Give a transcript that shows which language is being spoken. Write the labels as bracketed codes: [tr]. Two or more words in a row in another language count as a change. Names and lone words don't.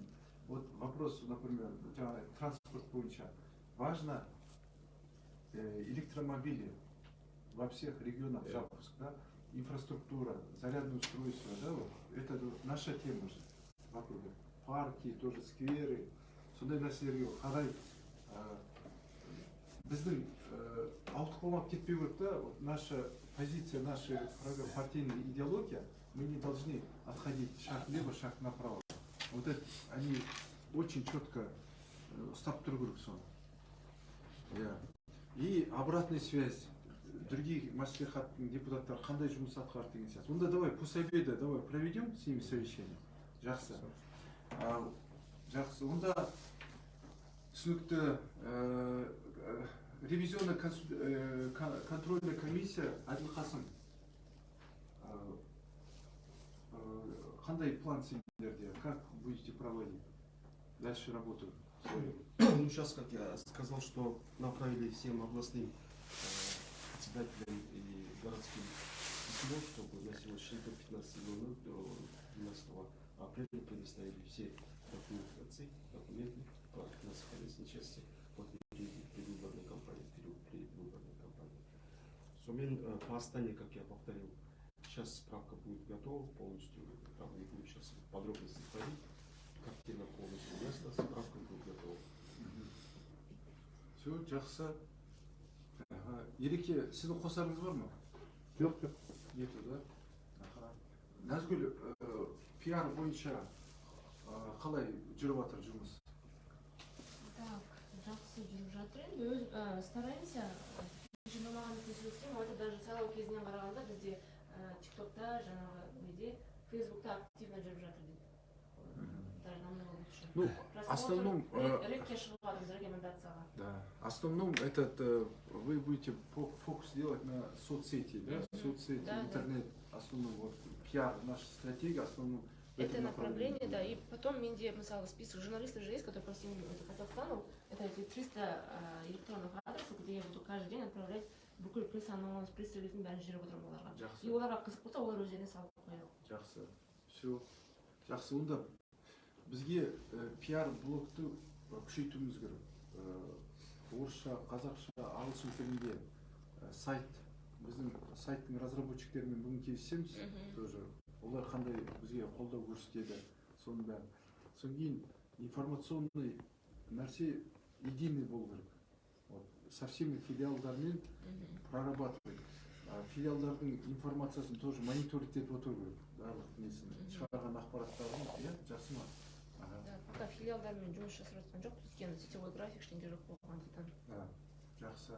[ru] Вот вопрос, например, транспорт бойынша. Важно электромобили во всех регионах запуск, да? Инфраструктура, зарядное устройство, да? Вот. Это наша тема же. Парки, тоже скверы, [kk] сондай нәрселерге қарай біздің ауытқып қалмап кетпеу керек та. [ru] Наша позиция, наша партийная идеология, мы не должны отходить шаг влево, шаг направо. Вот это они очень четко [kk] ұстап тұру керек соны. [ru] И обратная связь других [kk] маслихаттың депутаттары қандай жұмыс атқарды деген сияқты. [ru] Онда давай после обеда давай проведем с ними совещание. [kk] Жақсы. Жақсы. Онда түсінікті [ru] ревизионная контрольная комиссия [kk] Әділқасым. Қандай план сендерде? [ru] Как будете проводить дальше работу? Ну, сейчас, как я сказал, что направили всем областным председателям и городским письмо, чтобы на сегодняшний день до 15:00 до 12 апреля предоставили все документы по финансово-полезной части под предвыборной кампании, предвыборной кампании. Сумен по Астане, как я повторил, сейчас справка будет готова полностью, там не будет сейчас подробности входить. Картина полностью ясна, справка будет готова. Все, [kk] жақсы. Ереке, сіздің қосарыңыз бар ма? Жоқ. [ru] Нету, да? [kk] Назгүл, пиар бойынша қалай жүріп жатыр жұмыс? Так, жақсы жүріп жатыр. Енді стараемся. Жинамаған көзілсем, [ru] это даже [kk] сайлау кезінен қарағанда бізде ТикТокта, жаңағы неде, Фейсбукта активно жүріп жатыр дейді. [ru] Ну, в Просмотр основном, [kk] редкие шоу-ларымыз рекомендацияға. [ru] да, в основном вы будете фокус делать на соцсети, да, соцсети, Да, да. интернет, основном вот пиар, наша стратегия, основном в Это этом направление, направлении. да. И потом [kk] менде, мысалы, [ru] список журналистов же есть, которые по всему Казахстану. Это эти 300 электронных адресов, где я буду каждый день отправлять [kk] бүкіл пресс анонс, пресс-релиздің бәрін жіберіп отырамын оларға. Жақсы. И оларға қызық болса, олар өздеріне салып қояды. Жақсы. Все. Жақсы. Онда бізге пиар блогты күшейтуіміз керек. Орысша, қазақша, ағылшын тілінде сайт, біздің сайттың разработчиктерімен бүгін келісеміз. Тоже олар қандай бізге қолдау көрсетеді, соның бәрі. Содан кейін информационный нәрсе единый болу керек. [ru] Вот. Со всеми филиалдармен прорабатывать. [kk] Филиалдардың информациясын тоже мониторить етіп отыру керек. Барлық несін шығарған ақпараттарын, иә, жақсы ма? Да, пока филиалдармен жұмыс жасап жатқан жоқ, өйткені сетевой график ештеңе жоқ болғандықтан. Да, жақсы.